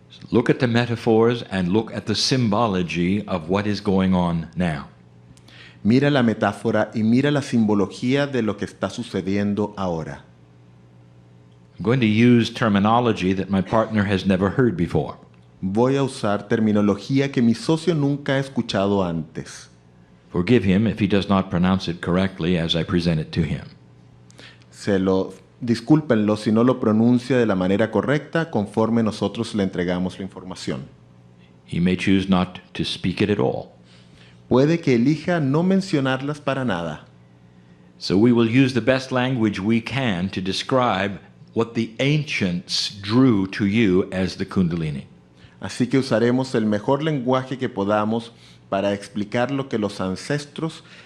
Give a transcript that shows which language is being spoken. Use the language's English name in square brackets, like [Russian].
[English] Look at the metaphors and look at the symbology of what is going on now. [Spanish] Mira la metáfora y mira la simbología de lo que está sucediendo ahora. [English] I'm going to use terminology that my partner has never heard before. [Spanish] Voy a usar terminología que mi socio nunca ha escuchado antes. [English] Forgive him if he does not pronounce it correctly as I present it to him. [Spanish] Discúlpenlo si no lo pronuncia de la manera correcta conforme nosotros le entregamos la información. [English] He may choose not to speak it at all. [Spanish] Puede que elija no mencionarlas para nada. [English] So we will use the best language we can to describe what the ancients drew to you as the Kundalini. [Spanish] Así que usaremos el mejor lenguaje que podamos para explicar lo que los ancestros